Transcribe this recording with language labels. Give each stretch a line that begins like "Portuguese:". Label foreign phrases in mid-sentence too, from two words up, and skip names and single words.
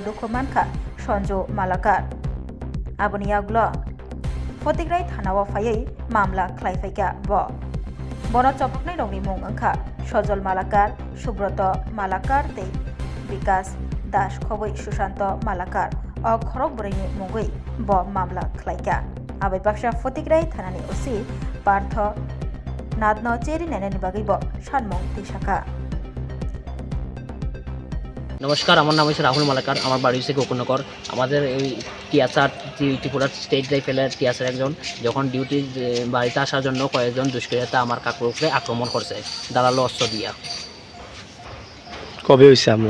Kok Borok: dukho manka Sonjo Malakar aboni aglo Fotigrai thanao phaiei mamla khlaifaika bo Bono chopoknai rongni mung angkha Sojol Malakar, Subroto Malakar tei Vikas Das khoboi Sushanto Malakar o khorok boraini mungui bo mamla khlaika abai baksa Fotigrai thanani osi Partho Nadno cheri nanani bagai bo sanmung tisaka
Bangla: নমস্কার আমার নাম হচ্ছে রাহুল মালাকার আমার বাড়ি হচ্ছে গোকুলনগর আমাদের এই টিএসআর ত্রিপুরা স্টেট রাইফেলের টিএসআর একজন যখন ডিউটি বাড়িতে আসার জন্য কয়েকজন দুষ্কৃতীরা আমার কাকুর উপরে আক্রমণ করছে দাঁড়ালো অস্ত্র দিয়া কবে হয়েছে হামলা